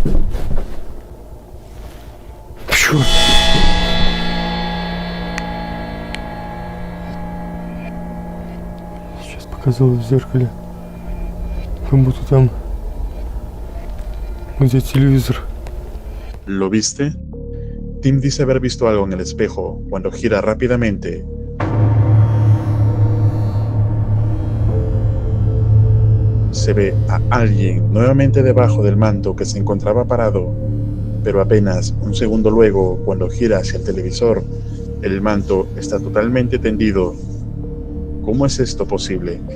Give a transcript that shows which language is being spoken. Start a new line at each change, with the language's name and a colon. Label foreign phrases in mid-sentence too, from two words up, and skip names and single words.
Russian: Черт! Сейчас показалось в zerkale. Как будто там где телевизор.
Spanish: ¿Lo viste? Tim dice haber visto algo en el espejo cuando gira rápidamente. Se ve a alguien nuevamente debajo del manto que se encontraba parado, pero apenas un segundo luego, cuando gira hacia el televisor, el manto está totalmente tendido. ¿Cómo es esto posible?